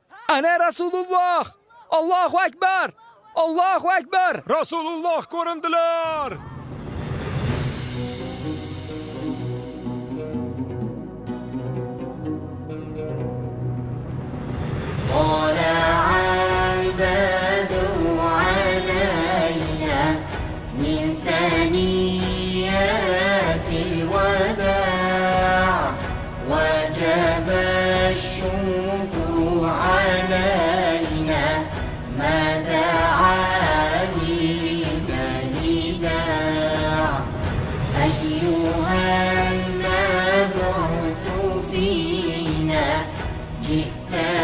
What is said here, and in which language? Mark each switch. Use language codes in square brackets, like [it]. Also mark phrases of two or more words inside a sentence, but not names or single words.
[uz] Ana Rasululloh! [ar] الله أكبر! الله أكبر! [uz] Rasululloh ko'rindilar. [ar] طلع البدر علينا من ثنيات الوداع وجب الشكر علينا ما دعا لله داع أيها المبعوث فينا جئت